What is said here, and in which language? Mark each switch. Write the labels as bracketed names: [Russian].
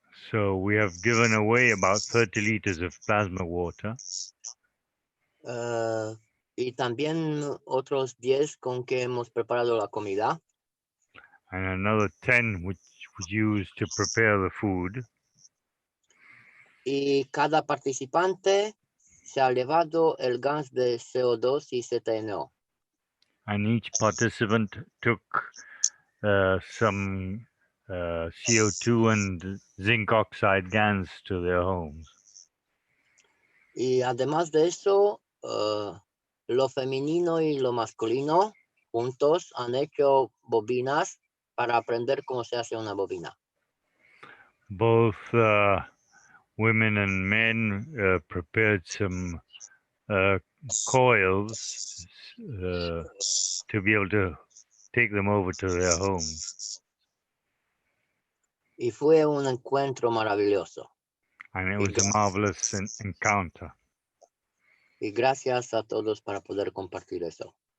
[English] So we have given away about 30 liters of plasma water. [Spanish] Y también otros 10 con que hemos preparado la comida. [English] And another 10 which was used to prepare the food. [Spanish] Y cada participante se ha llevado el gas de CO2 y ZNO. [English] And each participant took some CO2 and zinc oxide Gans to their homes. [Spanish] Y además de eso, lo femenino y lo masculino juntos han hecho bobinas para aprender cómo se hace una bobina. [English] Both women and men prepared some coils to be able to take them over to their homes. [Spanish] Y fue un encuentro maravilloso. [English] And it was a marvelous encounter. [Spanish] Y gracias a todos para poder compartir eso.